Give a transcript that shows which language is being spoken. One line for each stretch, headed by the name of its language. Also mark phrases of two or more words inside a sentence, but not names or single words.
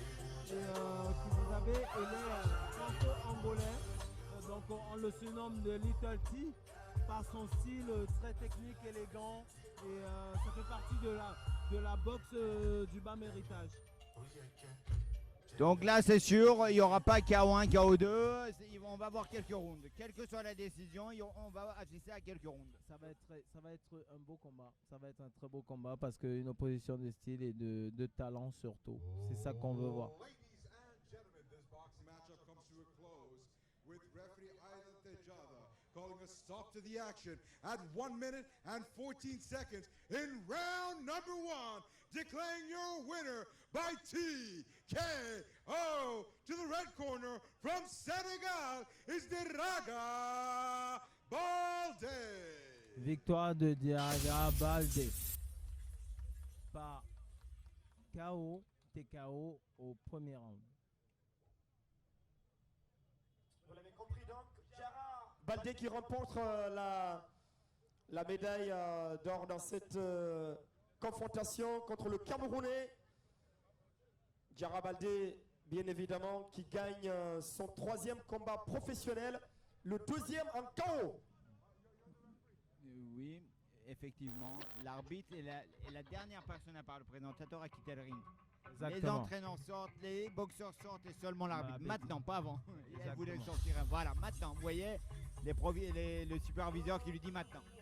French: Et Kizezabe est franco-angolais, donc on le surnomme de Little T par son style très technique, élégant, et ça fait partie de la boxe du BAM Héritage. Donc là, c'est sûr, il n'y aura pas KO1, KO2. On va avoir quelques rounds. Quelle que soit la décision, on va assister à quelques rounds. Ça va être un beau combat. Ça va être un très beau combat parce qu'une opposition de style et de talent surtout. C'est ça qu'on veut voir.
English: Ladies and gentlemen, this boxing matchup comes to a close with referee Aidan Tejada calling a stop to the action at 1 minute and 14 seconds in round number 1, declaring your winner by TKO. To the red corner from Senegal is Diraga Balde.
French: Victoire de Diraga Balde par KO, TKO au premier round. Vous l'avez compris donc, Diarra Baldé qui remporte la médaille d'or dans cette confrontation contre le Camerounais. Diarra Baldé, bien évidemment, qui gagne son 3e combat professionnel, le 2e en KO. Oui, effectivement. L'arbitre est la dernière personne à part le présentateur à quitter le ring. Exactement. Les entraîneurs sortent, les boxeurs sortent et seulement l'arbitre. Maintenant, pas avant. Il voulait Exactement. sortir. Voilà, maintenant. Vous voyez, le superviseur qui lui dit maintenant.